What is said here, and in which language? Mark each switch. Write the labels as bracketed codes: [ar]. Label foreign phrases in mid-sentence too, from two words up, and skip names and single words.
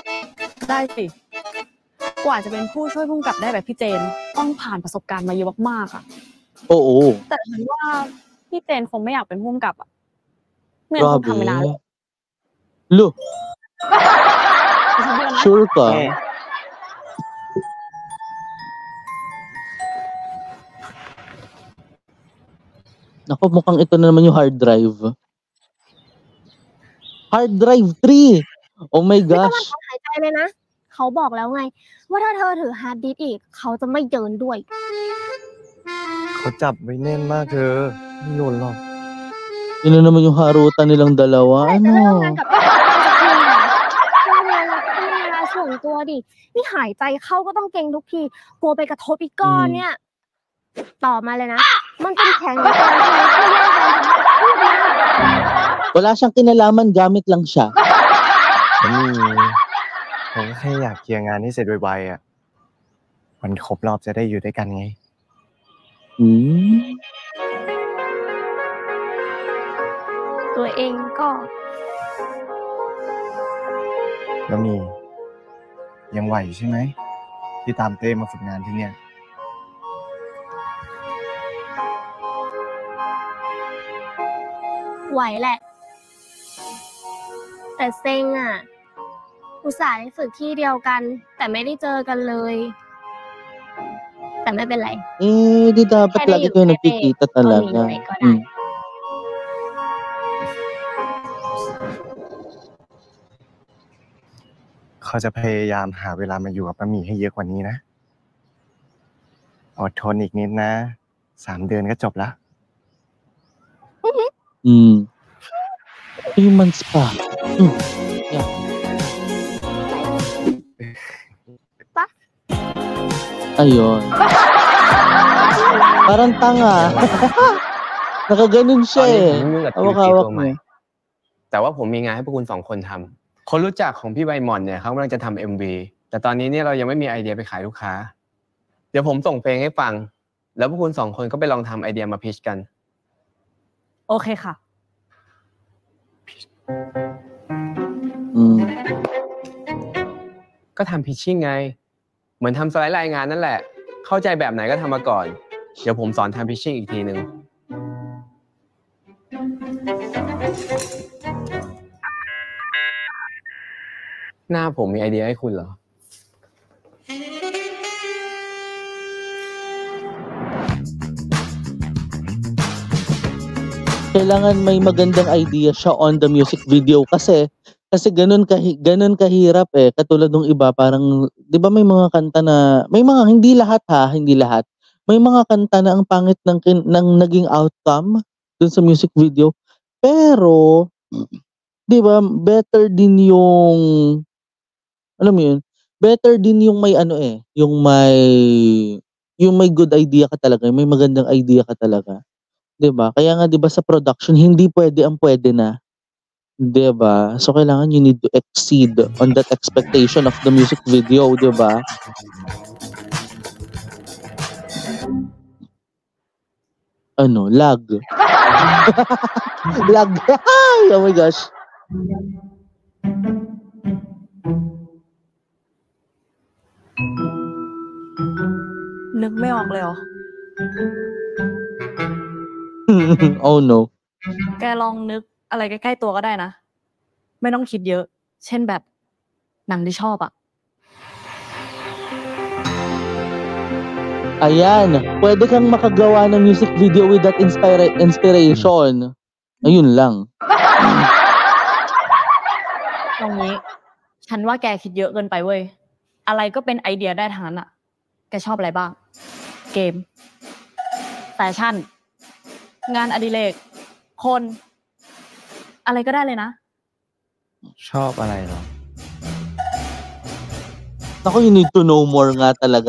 [th] ได้สิ กว่าจะเป็นผู้ช่วยผู้กำกับได้แบบพี่เจน ต้องผ่านประสบการณ์มาเยอะมากๆอ่ะ [tl] Oo. [th] แต่ฉันว่าพี่เจนคงไม่อยากเป็นผู้กำกับอ่ะไม่งั้นคงทำไปนานแล้ว [tl] Lo, [th] ฉันเดือนนะ [tl] sure ka? [th] เอ๊ะ [tl] Naku, mukhang ito na naman yung [en] hard drive. Hard drive 3! Oh my [th] ไม่ต้อง [en] gosh. [th] มาถอนหายใจเลยนะ เขาบอกแล้วไง ว่าถ้าเธอถือฮาร์ดดิสก์อีก เขาจะไม่เดินด้วย เขาจับไว้แน่นมากเธอไม่หล่นหรอก [tl] Yun na naman yung harutan nilang dalawa. [th] เมื่อไหร่จะเริ่มงาน [tl] Ano? [th] กับพี่สักทีอ่ะช่วงเวลาเราก็มีเวลาส่วนตัวดิ นี่หายใจเข้าก็ต้องเกรงทุกที กลัวไปกระทบอีกก้อนเนี่ย ต่อมาเลยนะ มันเป็นแผนของการใช้เพื่อแย่งกันพูดมา [tl] Wala siyang kinalaman, gamit lang siya. [th] ผมก็แค่อยากเคลียร์งานให้เสร็จไวๆอ่ะวันครบรอบจะได้อยู่ด้วยกันไง Hmm? ตัวเองก็ แล้วมียังไหวใช่ไหมที่ตามเต้มาฝึกงานที่เนี่ย ไหวแหละ แต่เซ็งอ่ะ อุตส่าห์ได้ฝึกที่เดียวกัน แต่ไม่ได้เจอกันเลย แต่ไม่เป็นไร [tl] Eh, di dapat Kaya lagi yun, kayo pwede. nagkikita talaga. Pamilya ko na. [th] เขาจะพยายามหาเวลามาอยู่กับป้าหมีให้เยอะกว่านี้นะอดทนอีกนิดนะ 3 เดือนก็จบแล้ว [en] Hmm. 3 months pa. Yeah. [tl] Pa? Ayun. Parang tanga. Nakaganon [th] ตอ [tl] siya [th] นนี้ผม [tl] eh. [th] ยุ่งกับทีม [tl] Hawak-hawak [th] ตัวใหม่ [tl] niya. [th] แต่ว่าผมมีงานให้พวกคุณ2 คนทำคนรู้จักของพี่ใบหม่อนเนี่ยเขากำลังจะทำ MV แต่ตอนนี้เนี่ยเรายังไม่มีไอเดียไปขายลูกค้าเดี๋ยวผมส่งเพลงให้ฟังแล้วพวกคุณ2 คนก็ไปลองทำไอเดียมาพิชกัน โอเคค่ะ ก็ทำพิชชิ่งไงเหมือนทำสไลด์รายงานนั่นแหละเข้าใจแบบไหนก็ทำมาก่อนเดี๋ยวผมสอนทำพิชชิ่งอีกทีนึงหน้าผมมีไอเดียให้คุณเหรอ [tl] Kailangan may magandang idea siya on the [en] music video [tl] kasi ganun kahirap eh. Katulad ng iba parang 'di ba may mga kanta na may mga hindi lahat. May mga kanta na ang pangit ng naging outcome dun sa [en] music video. [tl] Pero 'di ba better din yung alam mo yun, better din yung may ano eh, yung may [en] good idea [tl] ka talaga, may magandang idea ka talaga. 'Di ba? Kaya nga 'di ba sa production hindi pwede ang pwede na. 'Di ba? So kailangan [en] you need to exceed on that expectation of the music video, [tl] 'di ba? Ano, lag. [en] Lag. Oh my gosh. [th] นึกไม่ออกเลยเหรอ [en] Oh no. [th] แกลองนึกอะไรใกล้ๆตัวก็ได้นะ ไม่ต้องคิดเยอะ เช่นแบบหนังที่ชอบอ่ะ [tl] Ayan, pwede kang makagawa ng [en] music video with that inspiration. [tl] Ayun lang. [th] ตรงนี้ ฉันว่าแกคิดเยอะเกินไปเว้ย อะไรก็เป็นไอเดียได้ทั้งนั้นอ่ะ แกชอบอะไรบ้าง เกม แฟชั่น งานอดิเรก คน อะไรก็ได้เลยนะ ชอบอะไรเหรอ [tl] Ako, [en] you need to know more [tl] nga talaga.